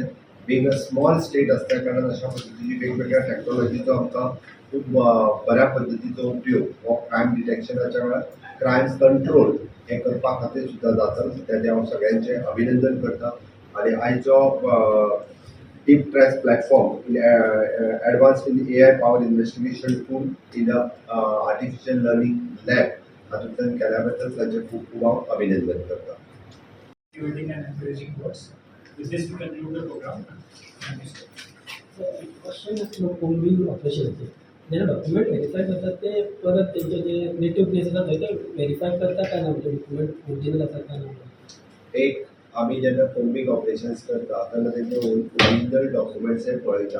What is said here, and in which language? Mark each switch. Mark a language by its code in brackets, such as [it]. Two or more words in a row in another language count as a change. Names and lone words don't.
[en] being a small state [kok] आसल्या कारणान अशा पद्दतीची वेगवेगळ्या टेक्नॉलॉजीचो आमकां खूब बऱ्या पद्दतीचो उपयोग हो क्रायम डिटेक्शनाच्या वेळार [en] crime control [kok] हे करपा खातीर सुद्दां जाता. तेजें हांव सगळ्यांचें अभिनंदन करता. आनी आयचो [en] Deep Trace platform advanced in AI powered investigation tool in the artificial learning lab [kok] हातूंतल्यान केल्या बद्दल ताचें खूब खूब हांव अभिनंदन करता. [en] Motivating and encouraging words. With this, we conclude the program. Thank you, sir. [kok] क्वेश्चन कोम्बिंग ऑपरेशनचे जेन्ना [en] document verify [kok] करतात ते परत तेंचे जे नेटिव्ह प्लेस आसा थंय ते व्हेरीफाय करता काय ना म्हणजे [en] document original [kok] आसा काय ना. एक आमी जेन्ना [en] combing operations [kok] करता तेन्ना तेंचे [en] original documents [kok] हे पळयता.